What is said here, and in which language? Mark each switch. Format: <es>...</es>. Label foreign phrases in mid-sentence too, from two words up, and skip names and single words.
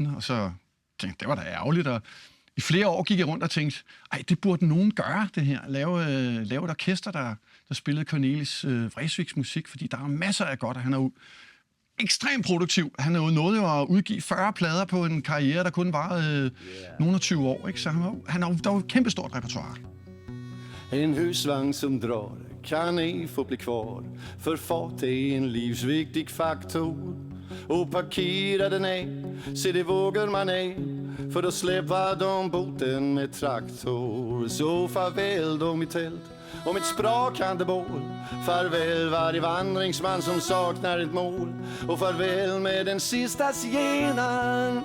<da>Og så tænkte jeg, det var da ærgerligt, og i flere år gik jeg rundt og tænkte, det burde nogen gøre, det her. Lave et orkester, der spillede Cornelis Vreeswijks musik, fordi der er masser af godt, og han er jo ekstremt produktiv. Han er jo nået at udgive 40 plader på en karriere, der kun varede nogle af 20 år, ikke? Så han har jo et kæmpestort repertoire.</da> <sv>En husvagn som drar kan ej få bli kvar, för fart är en livsviktig faktor. Och parkera den ej, se det vågar man ej, för då släpper de boten med traktor. Så farväl då mitt tält och mitt sprakande bål, farväl varje vandringsman som saknar ett mål, och farväl med den sista zigenaren.</sv>